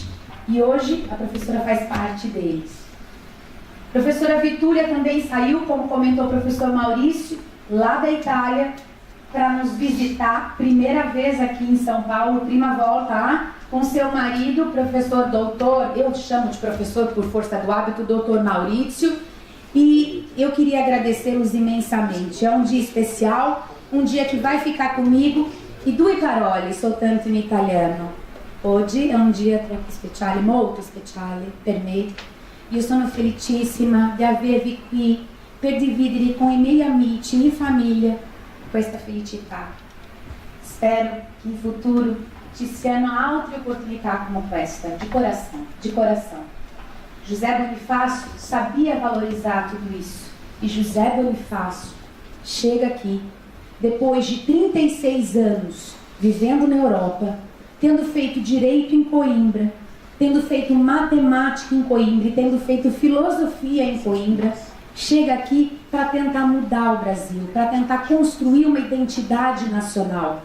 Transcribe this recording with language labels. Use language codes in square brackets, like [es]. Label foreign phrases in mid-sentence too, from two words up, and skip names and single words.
[pt] E hoje a professora faz parte deles. Professora Vitúria também saiu, como comentou o professor Maurício, lá da Itália, para nos visitar, primeira vez aqui em São Paulo, [it] prima volta, [pt] com seu marido, professor doutor, eu chamo de professor por força do hábito, doutor Maurício, e eu queria agradecê-los imensamente. É um dia especial, um dia que vai ficar comigo, [it] e due parole soltanto in italiano. Oggi è un dia troppo speciale, molto speciale per me. Io sono felicissima di avervi qui per dividere com i miei amici, minha famiglia, questa felicità. Spero che in futuro ci siano altre opportunità come questa, [pt] de coração, de coração. José Bonifácio sabia valorizar tudo isso. E José Bonifácio chega aqui, depois de 36 anos vivendo na Europa, tendo feito direito em Coimbra, tendo feito matemática em Coimbra e tendo feito filosofia em Coimbra, chega aqui para tentar mudar o Brasil, para tentar construir uma identidade nacional.